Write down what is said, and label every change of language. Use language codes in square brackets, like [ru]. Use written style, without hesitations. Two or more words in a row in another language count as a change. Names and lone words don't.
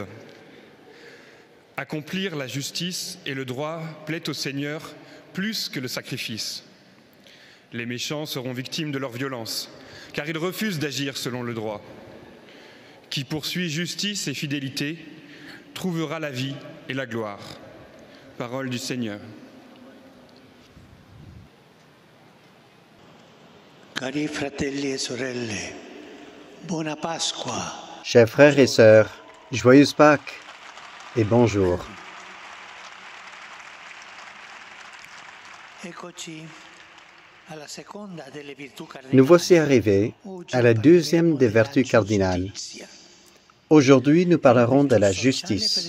[fr] Accomplir la justice et le droit plaît au Seigneur plus que le sacrifice. Les méchants seront victimes de leur violence, car ils refusent d'agir selon le droit. Qui poursuit justice et fidélité trouvera la vie et la gloire. Parole du Seigneur. [it] Cari fratelli e sorelle, buona Pasqua. [fr] Chers frères et sœurs, joyeuse Pâques et bonjour. Nous voici arrivés à la deuxième des vertus cardinales. Aujourd'hui, nous parlerons de la justice.